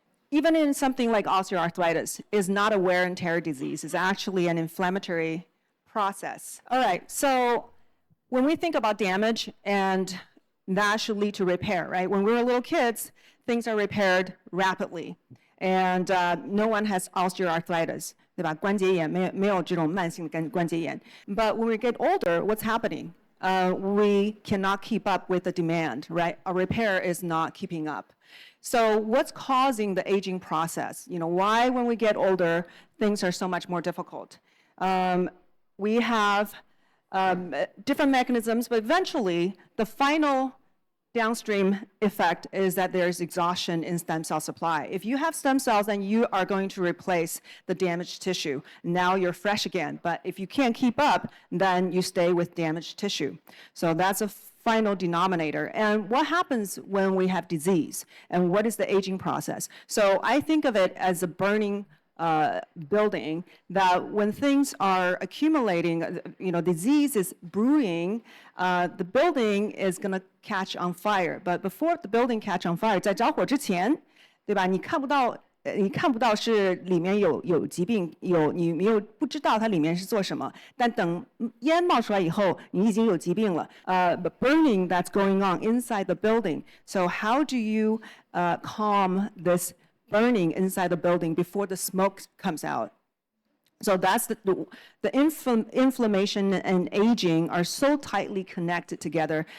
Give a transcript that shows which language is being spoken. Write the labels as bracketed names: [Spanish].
[English] Even in something like osteoarthritis, is not a wear and tear disease, it's actually an inflammatory process. All right, so when we think about damage, and that should lead to repair, right? When we were little kids, things are repaired rapidly, and no one has osteoarthritis, [Chinese] 对吧？关节炎没有这种慢性的关节炎。 [English] But when we get older, what's happening? We cannot keep up with the demand, right? Our repair is not keeping up. So what's causing the aging process? You know, why when we get older, things are so much more difficult? We have different mechanisms, but eventually the final downstream effect is that there's exhaustion in stem cell supply. If you have stem cells, then you are going to replace the damaged tissue. Now you're fresh again, but if you can't keep up, then you stay with damaged tissue. So that's a final denominator. And what happens when we have disease? And what is the aging process? So I think of it as a burning building, that when things are accumulating, you know, disease is brewing, the building is going to catch on fire. But before the building catch on fire, [Chinese] 在着火之前，对吧？你看不到是里面有疾病，你不知道它里面是做什么。但等烟冒出来以后，你已经有疾病了。 [English] The burning that's going on inside the building. So how do you calm this burning inside the building before the smoke comes out? So that's the inflammation and aging are so tightly connected together.